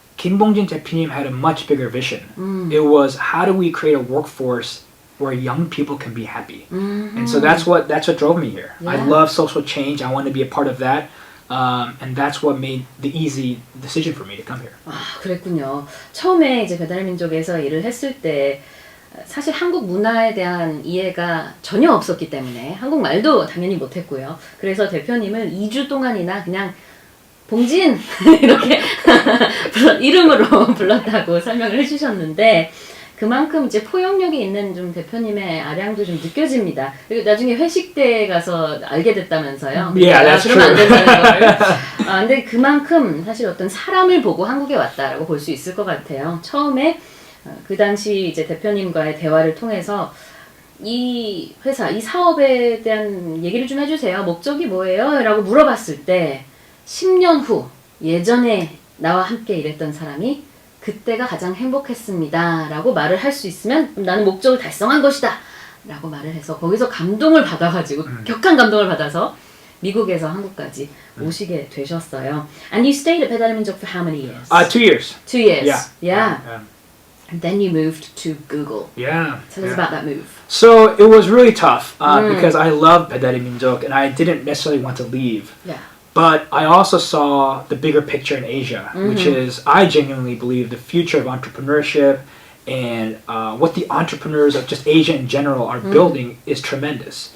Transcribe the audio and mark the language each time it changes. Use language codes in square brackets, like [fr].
[en] 김봉진 대표님 had a much bigger vision. It was, how do we create a workforce where young people can be happy? And so that's what drove me here. Yeah. I love social change. I want to be a part of that. And that's what made the easy decision for me to come here. [ko] 그랬군요. 처음에 이제 배달의 민족에서 일을 했을 때 사실 한국 문화에 대한 이해가 전혀 없었기 때문에 한국말도 당연히 못했고요. 그래서 대표님을 2주 동안이나 그냥 봉진 이렇게 이름으로 불렀다고 설명을 해주셨는데 그만큼 이제 포용력이 있는 좀 대표님의 아량도 좀 느껴집니다. 그리고 나중에 회식 때 가서 알게 됐다면서요. [en] that's [ko] 그러면 안 [en] true. [ko] 된다는 걸. 근데 그만큼 사실 어떤 사람을 보고 한국에 왔다라고 볼 수 있을 것 같아요. 처음에 그 당시 이제 대표님과의 대화를 통해서 이 회사, 이 사업에 대한 얘기를 좀 해주세요. 목적이 뭐예요? 라고 물어봤을 때 10년 후 예전에 나와 함께 일했던 사람이 그때가 가장 행복했습니다 라고 말을 할 수 있으면 나는 목적을 달성한 것이다 라고 말을 해서 거기서 감동을 받아가지고 격한 감동을 받아서 미국에서 한국까지 오시게 되셨어요. [en] And you stayed at 배달의 민족 for how many years? 2 years. 2 years. Yeah. And then you moved to Google. Yeah. Tell us about that move. So it was really tough because I love 배달의 민족 and I didn't necessarily want to leave. Yeah. But I also saw the bigger picture in Asia, which is, I genuinely believe the future of entrepreneurship and what the entrepreneurs of just Asia in general are building is tremendous.